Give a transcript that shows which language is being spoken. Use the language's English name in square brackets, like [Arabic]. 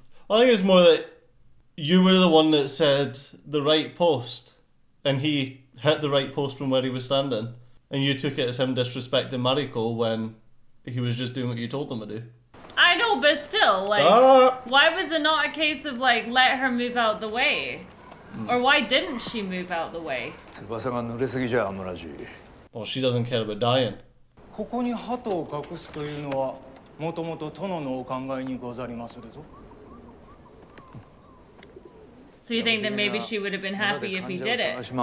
[English] I think it's more that you were the one that said the right post, and he hit the right post from where he was standing, and you took it as him disrespecting Mariko when he was just doing what you told him to do. I know, but still, like, why was it not a case of, like, let her move out the way? Or why didn't she move out the way? Well, she doesn't care about dying. [Japanese] ここに鳩を隠すというのはもともと殿のお考えにござりまするぞ。 [English] So you think that maybe she would have been happy if he did it?